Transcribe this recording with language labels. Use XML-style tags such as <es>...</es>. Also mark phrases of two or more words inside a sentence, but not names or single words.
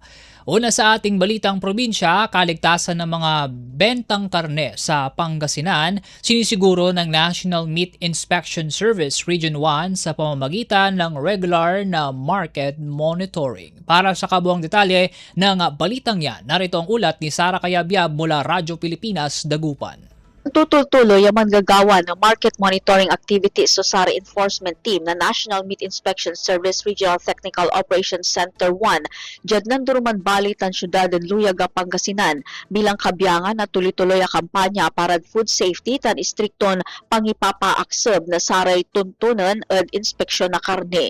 <tl>Una sa ating balitang probinsya, kaligtasan ng mga bentang karne sa Pangasinan, sinisiguro ng National Meat Inspection Service Region 1 sa pamamagitan ng regular na market monitoring. Para sa kabuang detalye ng balitang yan, narito ang ulat ni Sara Cayabyab mula Radyo Pilipinas, Dagupan.</tl> <pag>Tutuloy ang manggagawa ng</pag> <en>market monitoring activities</en> <pag>sa SARA Enforcement Team na National Meat Inspection Service Regional Technical Operations Center 1 dyan nanduruman balit ang syudad ng Luyaga, Pangasinan bilang kabyangan na tuloy-tuloy ang kampanya para food safety tan istrikton pangipapaaksab na saray tuntunan at inspeksyon na karne.</pag>